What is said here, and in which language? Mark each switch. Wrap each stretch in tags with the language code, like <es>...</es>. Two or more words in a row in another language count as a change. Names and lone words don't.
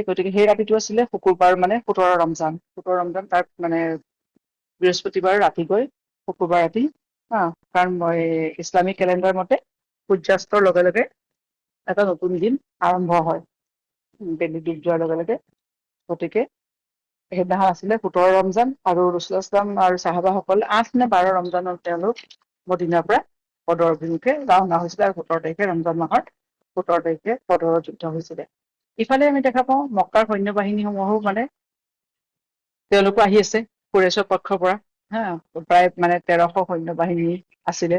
<as>গতিকে সেই ৰাতিটো আছিলে শুকুৰবাৰ, মানে ১৭ ৰমজান। ১৭ ৰমজান, তাৰ মানে বৃহস্পতিবাৰ ৰাতি গৈ শুকুৰবাৰ ৰাতি, কাৰণ মই ইছলামিক কেলেণ্ডাৰ মতে সূৰ্যাস্তৰ লগে লগে এটা নতুন দিন আৰম্ভ হয়, বেলি ডুব যোৱাৰ লগে লগে। গতিকে সেইদিনাখন আছিলে ১৭ ৰমজান, আৰু ৰাসূলুল্লাহ</as> <ar>صلى الله عليه وسلم</ar> <as>আৰু চাহাবাসকল ৮ নে ১২ ৰমজানৰ তেওঁলোক মদিনাৰ পৰা বদৰ অভিমুখে ৰাওনা হৈছিলে, আৰু ১৭ তাৰিখে ৰমজান মাহৰ ১৭ তাৰিখে বদৰৰ যুদ্ধ হৈছিলে। ইফালে আমি দেখা পাওঁ, মক্কাৰ সৈন্য বাহিনীসমূহো মানে তেওঁলোকো আহি আছে কুৰাইশৰ পক্ষৰ পৰা। প্ৰায় মানে ১৩০০ সৈন্য বাহিনী আছিলে।</as>